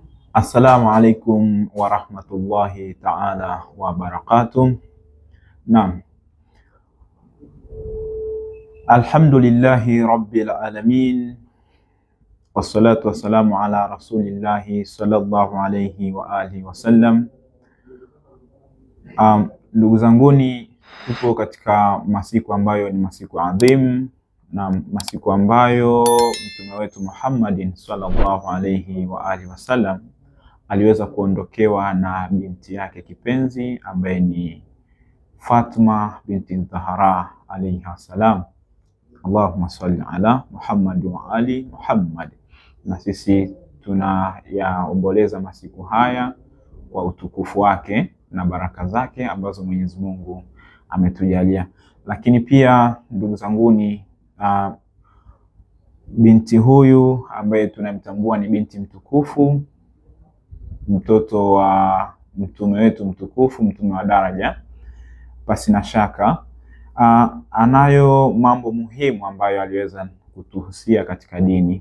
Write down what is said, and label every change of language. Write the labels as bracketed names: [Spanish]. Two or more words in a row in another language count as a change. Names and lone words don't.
[Arabic] السلام عليكم ورحمة الله تعالى وبركاته. Naam. الحمد لله رب العالمين. والصلاة والسلام على رسول الله صلى الله عليه وآله وسلم. [Swahili] Ndugu zanguni, tupo katika masiku ambayo ni masiku adhim na masiku ambayo mtume wetu Muhammadin [Arabic] صلى الله عليه وآله وسلم [Swahili] aliweza kuondokewa na binti yake kipenzi ambaye ni Fatima binti Zahra [Arabic] عليها السلام. اللهم صل على محمد وآل محمد. [Swahili] Na sisi tunayaomboleza masiku haya kwa utukufu wake na baraka zake ambazo Mwenyezi Mungu ametujalia. Lakini pia ndugu zanguni, binti huyu ambaye tunamtambua ni binti mtukufu, mtoto wa mtume wetu mtukufu, mtume wa daraja, pasi na shaka anayo mambo muhimu ambayo aliweza kutuhusia katika dini.